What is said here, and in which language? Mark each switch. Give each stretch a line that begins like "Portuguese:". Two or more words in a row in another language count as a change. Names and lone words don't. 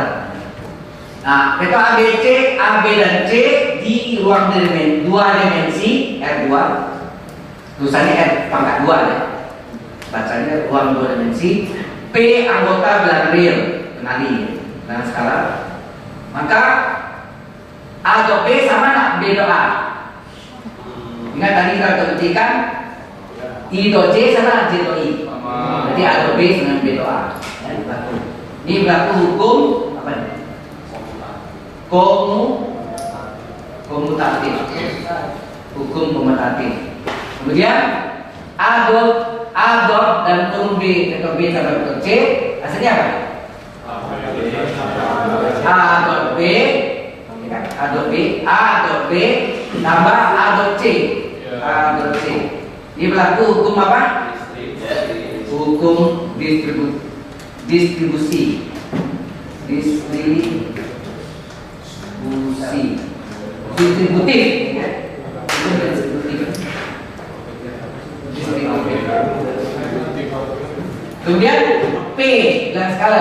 Indonesian: Nah, vektor ABC, AB dan C di ruang 2 dimensi R2. Tulisannya R pangkat 2 ya. Bacanya ruang 2 dimensi. P anggota bilangan real, kenali dengan skala. Maka A dot B sama nak B dot A. Ingat tadi kita buktikan I dot J sama J dot I. Jadi A dot B dengan B dot A. Ya, berlaku. Ini berlaku hukum apa nih? Komutatif. Hukum komutatif. Kemudian A dot dan hukum B, vektor B sama vektor C hasilnya apa? A dot B, A dot B tambah A dot C. A dot C. Ini berlaku hukum apa? Hukum distribusi. Distributif. Kemudian P dengan skala.